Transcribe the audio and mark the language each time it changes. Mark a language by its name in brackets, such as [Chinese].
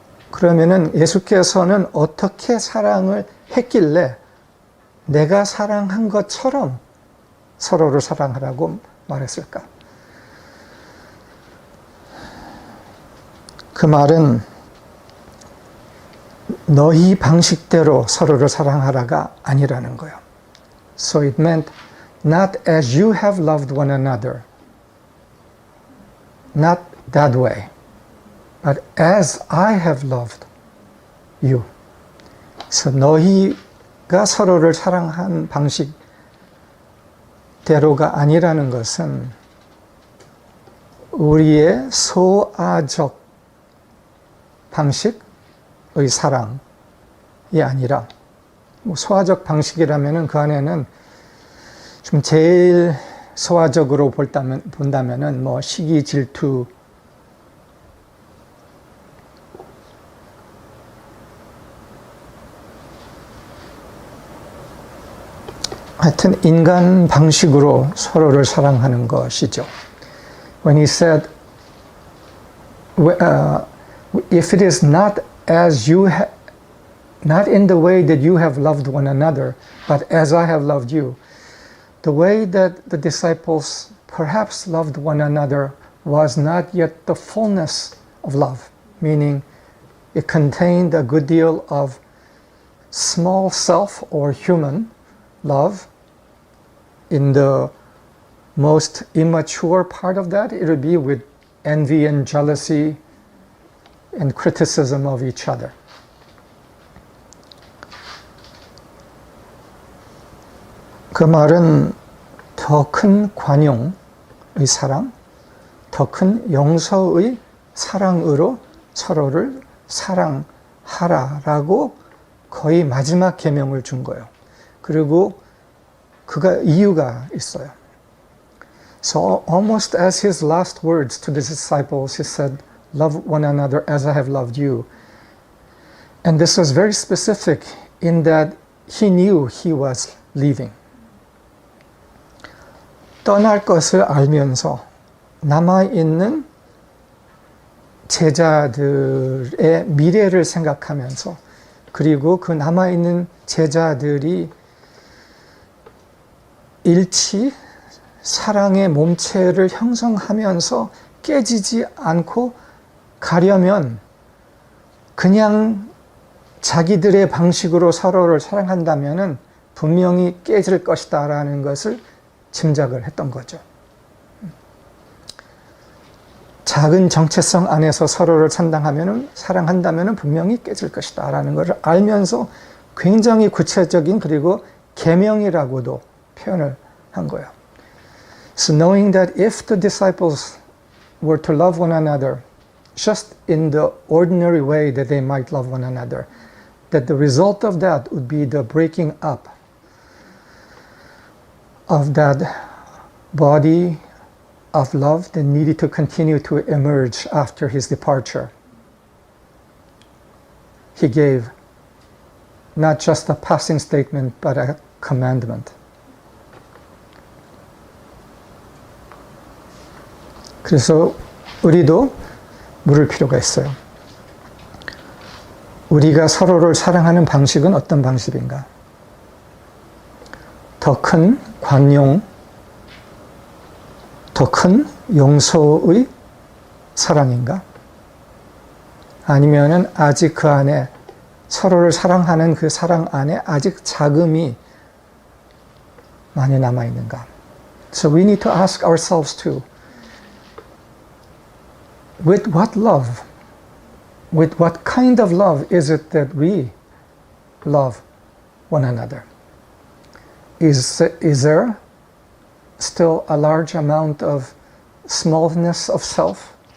[Korean] 그러면은 예수께서는 어떻게 사랑을 했길래 내가 사랑한 것처럼 서로를 사랑하라고 말했을까? 그 말은 너희 방식대로 서로를 사랑하라가 아니라는 거예요. [English] So it meant not as you have loved one another, not that way, but as I have loved you. [Korean] 그래서 너희가 서로를 사랑한 방식대로가 아니라는 것은 우리의 소아적 방식의 사랑이 아니라, 소아적 방식이라면은 그 안에는 좀 제일 소아적으로 본다면은 뭐 시기, 질투, 하여튼 인간 방식으로 서로를 사랑하는 것이죠. [English] When he said, if it is not as you not in the way that you have loved one another, but as I have loved you, the way that the disciples perhaps loved one another was not yet the fullness of love, meaning it contained a good deal of small self or human love. In the most immature part of that, it would be with envy and jealousy and criticism of each other. [Korean] 그 말은 더 큰 관용의 사랑, 더 큰 용서의 사랑으로 서로를 사랑하라라고 거의 마지막 계명을 준 거예요. 그리고 이유가 있어요. [English] So almost as his last words to the disciples, he said, "Love one another as I have loved you." And this was very specific in that he knew he was leaving. [Korean] 떠날 것을 알면서 남아있는 제자들의 미래를 생각하면서 그리고 그 남아있는 제자들이 일치 사랑의 몸체를 형성하면서 깨지지 않고 가려면 그냥 자기들의 방식으로 서로를 사랑한다면은 분명히 깨질 것이다 라는 것을 짐작을 했던 거죠. 작은 정체성 안에서 서로를 사랑한다면은 분명히 깨질 것이다 라는 것을 알면서 굉장히 구체적인 그리고 계명이라고도 표현을 한 거예요. [English] So knowing that if the disciples were to love one another just in the ordinary way that they might love one another, that the result of that would be the breaking up of that body of love that needed to continue to emerge after his departure. He gave not just a passing statement, but a commandment. [Korean] 그래서 우리도 물을 필요가 있어요. 우리가 서로를 사랑하는 방식은 어떤 방식인가? 더 큰 관용, 더 큰 용서의 사랑인가? 아니면은 아직 그 안에 서로를 사랑하는 그 사랑 안에 아직 자금이 많이 남아 있는가? [English] So we need to ask ourselves too. With what love? With what kind of love is it that we love one another? Is there still a large amount of smallness of self?